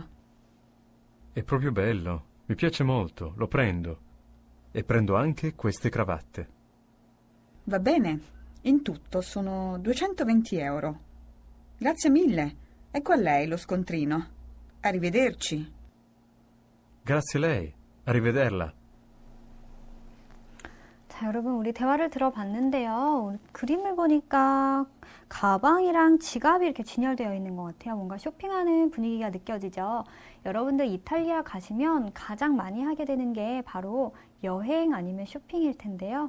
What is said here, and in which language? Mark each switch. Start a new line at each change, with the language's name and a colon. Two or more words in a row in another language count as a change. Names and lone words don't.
Italian: È proprio bello. Mi piace molto. Lo prendo. E prendo anche queste cravatte. Va bene. In tutto sono 220 euro. Grazie mille. Ecco a lei lo scontrino. Arrivederci. Grazie a lei. Arrivederla.
Korean: 자, 여러분 우리 대화를 들어봤는데요. 그림을 보니까 가방이랑 지갑이 이렇게 진열되어 있는 것 같아요. 뭔가 쇼핑하는 분위기가 느껴지죠. 여러분들 이탈리아 가시면 가장 많이 하게 되는 게 바로 여행 아니면 쇼핑일 텐데요.